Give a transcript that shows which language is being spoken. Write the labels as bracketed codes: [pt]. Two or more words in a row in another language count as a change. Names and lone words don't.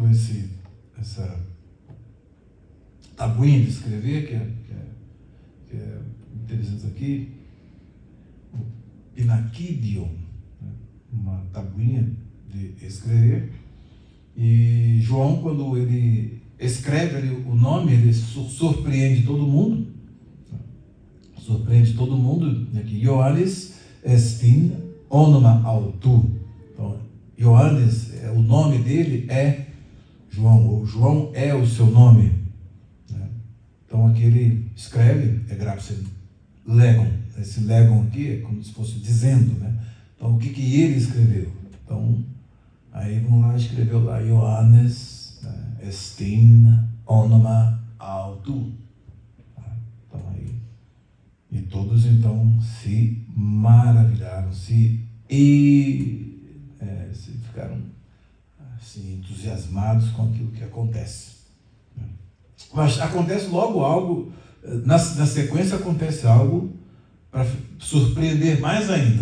[pt] essa tabuinha de escrever, que é interessante aqui, o Pinaquidion, né? Uma tabuinha de escrever, e João, quando ele escreve ali o nome, ele surpreende todo mundo, aqui, [el] Ἰωάννης ἐστὶν ὄνομα αὐτοῦ. [pt] Então, Ioannis, o nome dele é João, ou João é o seu nome, né? Então aqui ele escreve, [el] ἔγραψεν λέγων, [pt] esse legon aqui é como se fosse dizendo, né? Então o que ele escreveu? Então, aí vamos lá, escreveu lá, [el] Ἰωάννης ἐστὶν ὄνομα αὐτοῦ. [pt] Então aí, e todos então se maravilharam, se ficaram assim, entusiasmados com aquilo que acontece. Mas acontece logo algo, na sequência acontece algo para surpreender mais ainda.